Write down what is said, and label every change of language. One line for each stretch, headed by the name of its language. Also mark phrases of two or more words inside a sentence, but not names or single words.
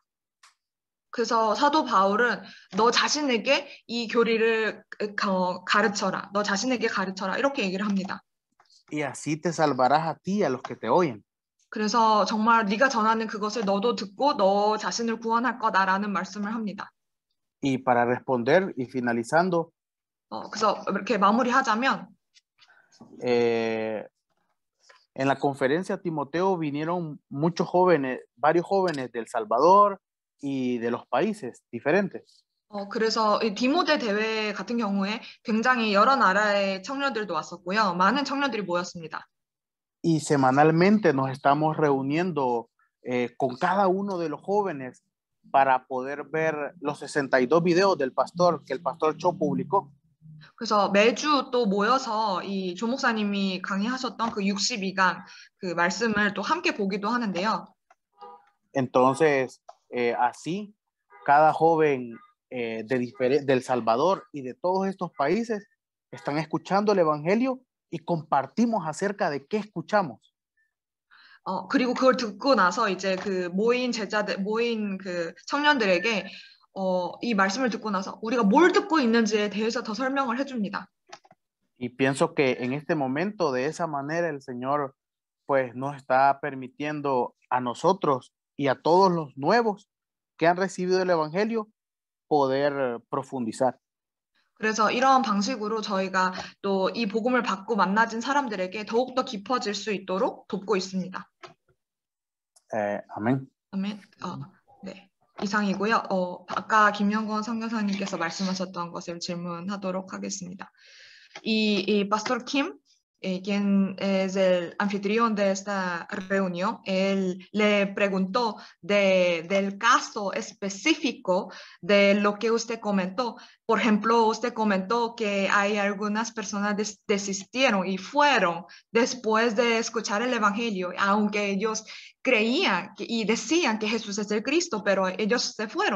Korean: 그래서 사도 바울은 너 자신에게 이 교리를 가르쳐라. 너 자신에게 가르쳐라. 이렇게 얘기를 합니다.
Spanish: y así te salvarás a ti y a los que te oyen.
Korean: 그래서 정말 네가 전하는 그것을 너도 듣고 너 자신을 구원할 거다라는 말씀을 합니다.
Spanish: Y para responder y finalizando,
Korean: 그래서 이렇게 마무리하자면
Spanish: en la conferencia Timoteo vinieron muchos jóvenes, varios jóvenes de El Salvador y de los países diferentes.
Korean: 그래서 이 디모데 대회 같은 경우에 굉장히 여러 나라의 청년들도 왔었고요. 많은 청년들이 모였습니다.
Spanish: Y semanalmente nos estamos reuniendo con cada uno de los jóvenes para poder ver los 62 videos del pastor que el pastor Cho publicó.
Korean: 그래서 매주 또 모여서 이 조 목사님이 강의하셨던 그 62강 그 말씀을 또 함께 보기도 하는데요.
Spanish: Entonces, así, cada joven del Salvador y de todos estos países están escuchando el Evangelio y compartimos acerca de qué escuchamos.
Korean: 그리고 그걸 듣고 나서 이제 그 모인 제자들, 모인 그 청년들에게 이 말씀을 듣고 나서 우리가 뭘 듣고 있는지에 대해서 더 설명을 해줍니다.
Spanish: Y pienso que en este momento, de esa manera, el Señor pues nos está permitiendo a nosotros y a todos los nuevos que han recibido el Evangelio poder profundizar.
Korean: 그래서 이런 방식으로 저희가 또 이 복음을 받고 만나진 사람들에게 더욱더 깊어질 수 있도록 돕고 있습니다. 아멘. 아멘. 네. 이상이고요. 아까 김영건 선교사님께서 말씀하셨던 것을 질문하도록 하겠습니다.
Spanish: Y Pastor Kim, quien es el anfitrión de esta reunión, él le preguntó del caso específico de lo que usted comentó. Por ejemplo, usted comentó que hay algunas personas desistieron y fueron después de escuchar el Evangelio, aunque ellos creían y decían que Jesús es el Cristo, pero ellos se fueron.